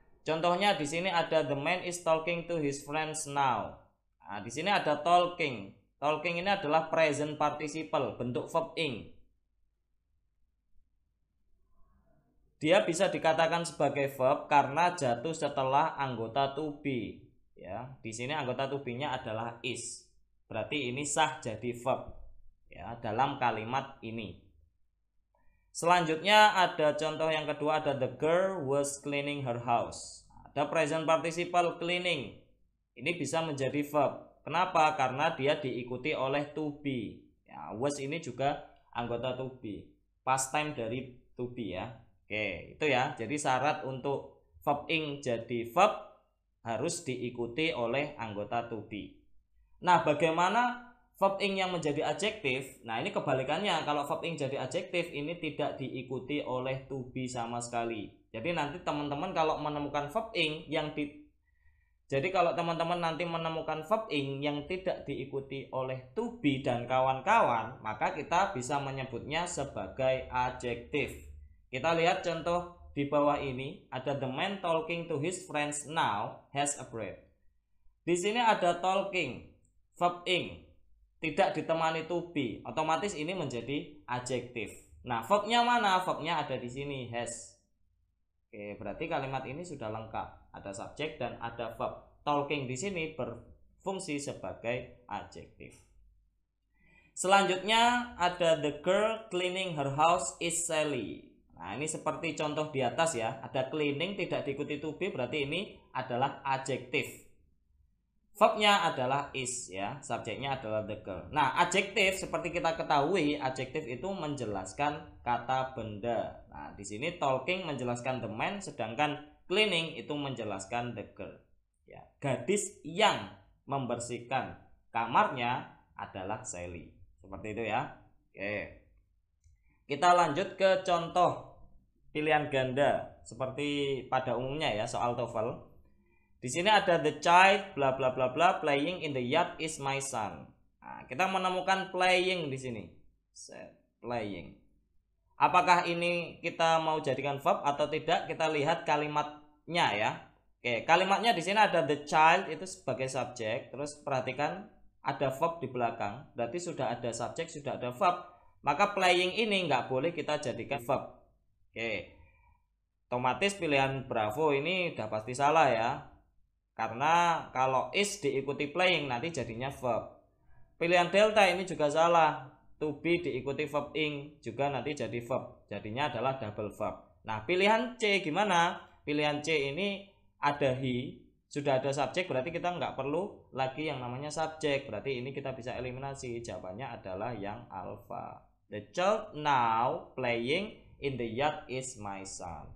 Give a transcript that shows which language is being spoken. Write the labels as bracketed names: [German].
[Indonesian] Contohnya di sini ada [English] the man is talking to his friends now. [Indonesian] Nah, di sini ada talking. Talking ini adalah present participle, bentuk verb ing. Dia bisa dikatakan sebagai verb karena jatuh setelah anggota to be. Ya, di sini anggota to be-nya adalah is. Berarti ini sah jadi verb ya dalam kalimat ini. Selanjutnya ada contoh yang kedua, ada [English] the girl was cleaning her house. [Indonesian] Ada present participle cleaning. Ini bisa menjadi verb. Kenapa? Karena dia diikuti oleh to be. Ya, was ini juga anggota to be. Past time dari to be ya. Oke, itu ya. Jadi syarat untuk verb ing jadi verb harus diikuti oleh anggota to be. Nah, bagaimana verb ing yang menjadi adjektif? Nah, ini kebalikannya. Kalau verb ing jadi adjektif, ini tidak diikuti oleh to be sama sekali. Jadi nanti teman-teman kalau menemukan verb ing yang kalau teman-teman nanti menemukan verb ing yang tidak diikuti oleh to be dan kawan-kawan, maka kita bisa menyebutnya sebagai adjektif. Kita lihat contoh di bawah ini, ada [English] the man talking to his friends now has a bread. [Indonesian] Di sini ada talking, verb ing, tidak ditemani to be, otomatis ini menjadi adjektif. Nah, verbnya mana? Verbnya ada di sini, has. Oke, berarti kalimat ini sudah lengkap. Ada subjek dan ada verb. Talking di sini berfungsi sebagai adjektif. Selanjutnya ada [English] the girl cleaning her house is Sally. [Indonesian] Nah, ini seperti contoh di atas ya. Ada cleaning tidak diikuti to be, berarti ini adalah adjektif. Verbnya adalah is ya, subjeknya adalah the girl. Nah, adjektif seperti kita ketahui, adjektif itu menjelaskan kata benda. Nah, di sini talking menjelaskan the man, sedangkan cleaning itu menjelaskan the girl. Ya, gadis yang membersihkan kamarnya adalah Sally. Seperti itu ya. Oke. Kita lanjut ke contoh pilihan ganda seperti pada umumnya ya soal TOEFL. Di sini ada [English] the child bla bla bla bla playing in the yard is my son. [Indonesian] Nah, kita menemukan playing di sini. Playing. Apakah ini kita mau jadikan verb atau tidak? Kita lihat kalimatnya ya. Oke, kalimatnya di sini ada the child itu sebagai subjek. Terus perhatikan ada verb di belakang. Berarti sudah ada subjek, sudah ada verb. Maka playing ini nggak boleh kita jadikan verb. Oke. Otomatis pilihan Bravo ini udah pasti salah ya. Karena kalau is diikuti playing nanti jadinya verb. Pilihan delta ini juga salah. to be diikuti verb ing juga nanti jadi verb. Jadinya adalah double verb. Nah, pilihan C gimana? Pilihan C ini ada he, sudah ada subjek, berarti kita nggak perlu lagi yang namanya subjek. Berarti ini kita bisa eliminasi. Jawabannya adalah yang alpha. [English] The child now playing in the yard is my son.